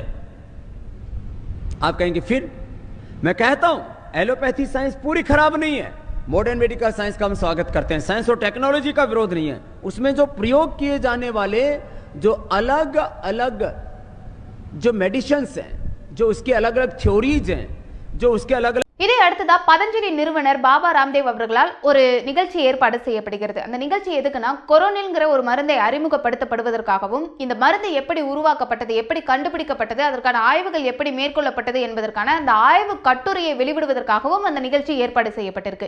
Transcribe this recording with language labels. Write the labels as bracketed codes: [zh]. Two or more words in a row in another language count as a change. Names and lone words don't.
[hi] आप कहेंगे फिर, मैं कहता हूं [en] allopathy science [hi] पूरी खराब नहीं है। [en] modern medical science [hi] का हम स्वागत करते हैं, साइंस और टेक्नोलॉजी का विरोध नहीं है। उसमें जो प्रयोग किए जाने वाले जो अलग अलग जो मेडिसिन्स हैं, जो उसकी अलग अलग थ्योरीज हैं, जो उसके अलग अलग। [ta] இதை அடுத்ததா பதஞ்சலி நிறுவனர் பாபா ராம்தேவ் அவர்களால் ஒரு நிகழ்ச்சி ஏற்பாடு செய்யப்படுகிறது. அந்த நிகழ்ச்சி எதுக்குன்னா, கொரோனில்ங்கிற ஒரு மருந்தை அறிமுகப்படுத்தப்படுவதற்காகவும், இந்த மருந்து எப்படி உருவாக்கப்பட்டது, எப்படி கண்டுபிடிக்கப்பட்டது, அதற்கான ஆய்வுகள் எப்படி மேற்கொள்ளப்பட்டது என்பதற்கான அந்த ஆய்வு கட்டுரையை வெளிவிடுவதற்காகவும் அந்த நிகழ்ச்சி ஏற்பாடு செய்யப்பட்டிருக்கு.